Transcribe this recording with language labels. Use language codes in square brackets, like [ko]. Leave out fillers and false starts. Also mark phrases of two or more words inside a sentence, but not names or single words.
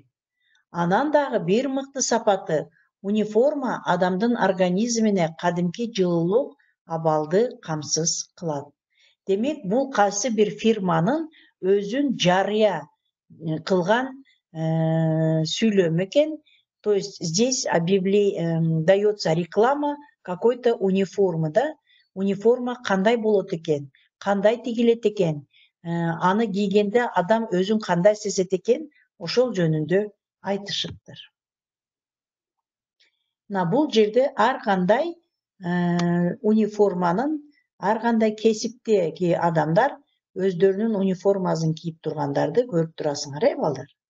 [ky] Анан дагы бир мыкты сапаты униформа адамдын организмине кадимки жылуулук абалды камсыз кылат. Демек, бул кайсы бир фирманын өзүн жарыя кылган сүйлөм экен. [ru] То есть здесь дается реклама какой-то униформы, да? [ky] Униформа кандай болот экен, кандай тигилет экен, аны кийгенде адам өзүн кандай сезет экен, ошол жөнүндө айтышыптыр. Бул жерде ар кандай униформанын, ар кандай кесиптеги адамдар өздөрүнүн униформасын кийип тургандарды көрүп турасыңар, балдар?